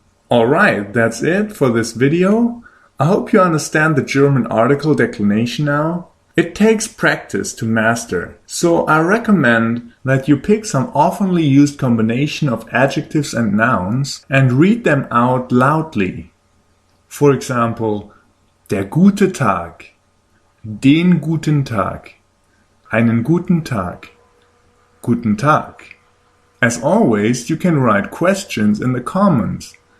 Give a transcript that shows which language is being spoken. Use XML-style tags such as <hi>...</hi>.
<en>Alright, that's it for this video. I hope you understand the German article declination now. It takes practice to master, so I recommend that you pick some oftenly used combination of adjectives and nouns and read them out loudly. For example,</en> <de>der gute Tag, den guten Tag, einen guten Tag, guten Tag.</de> <en>As always, you can write questions in the comments.</en>